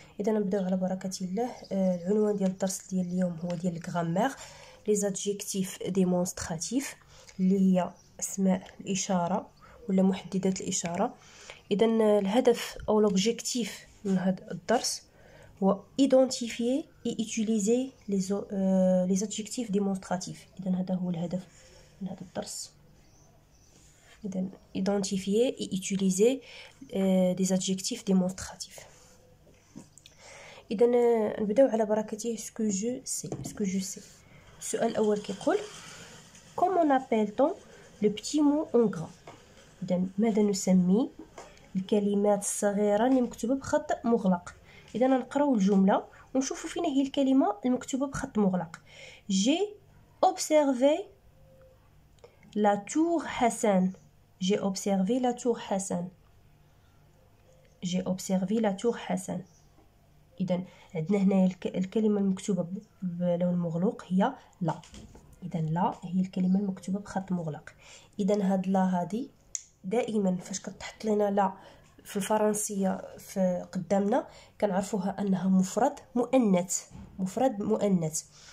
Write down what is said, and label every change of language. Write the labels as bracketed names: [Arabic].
[Arabic] إذا نبداو على بركة الله. العنوان ديال الدرس ديال اليوم هو ديال الغرامير لي زادجيكتيف ديمونستراتيف اللي هي اسماء الإشارة ولا محددات الإشارة. إذا الهدف أو [French] l'objectif من هذا الدرس هو identifier et utiliser les adjectifs démonstratifs. [Arabic] إذا هذا هو الهدف من هذا الدرس. [French] إذا identifier et utiliser des adjectifs démonstratifs. [Arabic] إذا نبداو على بركته. [French] ce que je sais. [Arabic] السؤال الأول كيقول [French] comment appelle-t-on le petit mot en gras. [Arabic] إذا ماذا نسمي الكلمات الصغيرة اللي مكتوبة بخط مغلق. إذا نقراو الجملة ونشوفوا فين هي الكلمة المكتوبة بخط مغلق. [French] J'ai observé la tour Hassan. J'ai observé la tour Hassan. J'ai observé la tour Hassan. [Arabic] إذا عندنا هنا الكلمة المكتوبة بلون مغلق هي لا. إذا لا هي الكلمة المكتوبة بخط مغلق. إذا هاد لا هذه دائما فاش كتحط لنا لا في الفرنسيه في قدامنا كنعرفوها انها مفرد مؤنث.